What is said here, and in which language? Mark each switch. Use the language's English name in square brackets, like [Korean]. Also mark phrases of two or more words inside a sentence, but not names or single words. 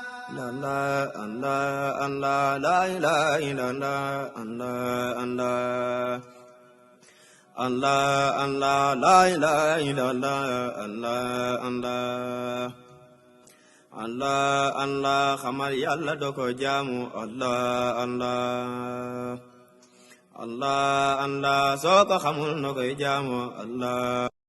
[Arabic] لا الله الله الله لا إله إلا الله الله الله. الله الله لا إله إلا الله الله الله. الله الله, [Wolof] xamal Yàlla doo ko jaamu, [Arabic] الله الله. الله الله, [Wolof] soo ko xamul noo koy jaamu, Allah.